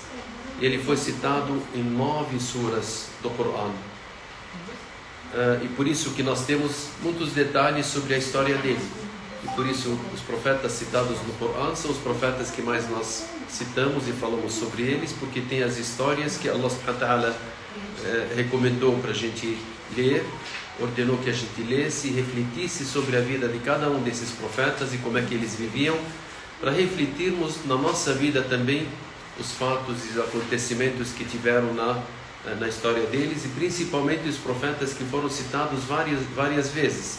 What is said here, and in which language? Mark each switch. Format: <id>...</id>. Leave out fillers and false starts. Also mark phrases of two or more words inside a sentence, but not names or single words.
<pt>Ele foi citado em 9 suras do Corão. E por isso que nós temos muitos detalhes sobre a história dele. E por isso os profetas citados no Corão são os profetas que mais nós citamos e falamos sobre eles, porque tem as histórias que</pt> <ar>الله سبحانه وتعالى</ar> <pt>recomendou para a gente ler, ordenou que a gente lesse e refletisse sobre a vida de cada um desses profetas e como é que eles viviam, para refletirmos na nossa vida também os fatos e os acontecimentos que tiveram na história deles, e principalmente os profetas que foram citados várias vezes.</pt>